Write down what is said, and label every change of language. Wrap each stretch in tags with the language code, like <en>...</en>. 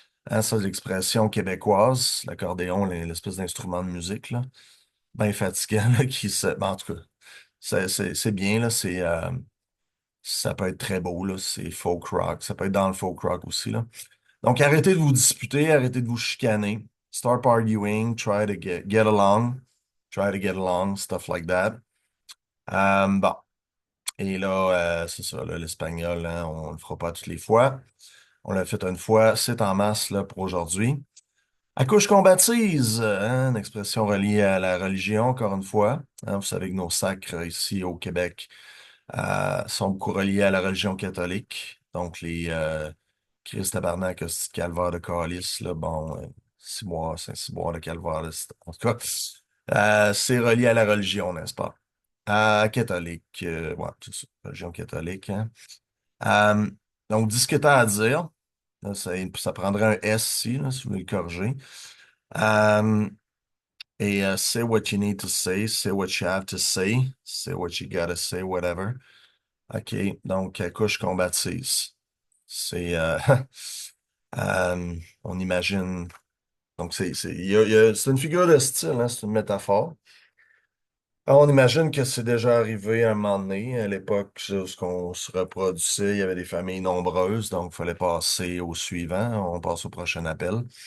<fr>Hein, ça, c'est l'expression québécoise. L'accordéon, l'espèce d'instrument de musique, là. Bien fatigant, là, ben, en tout cas, c'est bien, là. Ça peut être très beau, là. C'est folk rock. Ça peut être dans le folk rock aussi, là. Donc, arrêtez de vous disputer, arrêtez de vous chicaner.</fr> <en>Start arguing, try to get along. Try to get along, stuff like that.</en> <fr>Bon. Et là, c'est ça, là, l'espagnol, hein, on le fera pas toutes les fois. On l'a fait une fois, c'est en masse, là, pour aujourd'hui. Accouche qu'on baptise, hein, une expression reliée à la religion, encore une fois. Hein, vous savez que nos sacres ici au Québec sont beaucoup reliés à la religion catholique. Donc, les Christ, tabarnak, hostie de calvaire de calice, là, bon, Saint-Cyboire de calvaire, là, en tout cas, c'est relié à la religion, n'est-ce pas? Catholique, ouais, c'est ça, religion catholique, hein. Euh, donc, dis ce que t'as à dire. Là, ça prendrait un S ici, là, si vous voulez le corriger.</fr> <en>Euh, et say what you need to say what you have to say what you gotta say, whatever.</en> <fr>OK, donc, couche qu'on baptise. C'est, on imagine, donc c'est une figure de style, hein, c'est une métaphore. Alors, on imagine que c'est déjà arrivé à un moment donné, à l'époque où on se reproduisait, il y avait des familles nombreuses, donc il fallait passer au suivant, on passe au prochain appel.</fr>